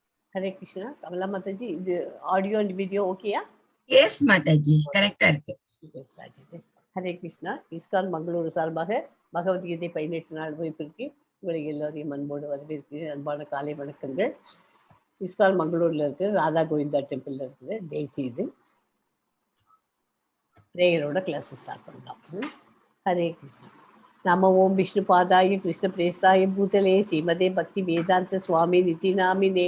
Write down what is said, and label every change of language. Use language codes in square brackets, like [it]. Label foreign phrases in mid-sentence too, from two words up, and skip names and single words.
[en] Hare Krishna. Kamala Mataji, the audio and video okay? Yeah? Yes, Mataji. Correct. [ta] Hare Krishna. Iskconmangaluru சார்பாக பகவத்கீதை 18 நாள் வகுப்பிற்கு உங்களை எல்லோரையும் அன்போடு வரவேற்கிறேன். அன்பான காலை வணக்கங்கள். இஸ்கான்மங்களூர்ல இருக்கு ராதா கோவிந்தா டெம்பிள்ல இருக்குது டேசி இது பிரேயரோட [en] class start [ta] பண்ணலாம். [sa] ஹரே கிருஷ்ணா. नम ॐ विष्णु पादाय कृष्ण प्रेष्ठाय भूतले श्रीमते भक्ति वेदान्त स्वामिन् इति नामिने